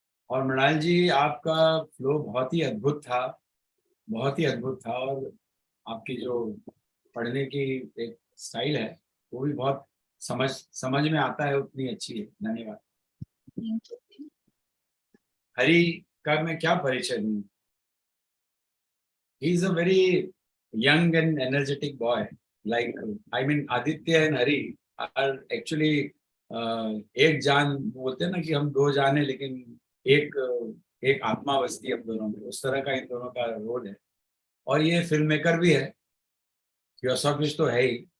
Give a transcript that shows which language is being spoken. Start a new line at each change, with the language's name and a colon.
Hindi: और मृणाल जी, आपका फ्लो बहुत ही अद्भुत था, बहुत ही अद्भुत था, और आपकी जो पढ़ने की एक स्टाइल है वो भी बहुत समझ में आता है, उतनी अच्छी है. धन्यवाद. हरि का मैं क्या परिचय दूं?
English: He is a very young and energetic boy. Like, I mean, Aditya and Hari are actually
Hindi: एक जान बोलते हैं ना कि हम दो जान है, लेकिन एक आत्मा बसती है हम दोनों में. उस तरह का इन दोनों का रोल है. और ये फिल्म मेकर भी है, थियोसॉफिस्ट तो है ही.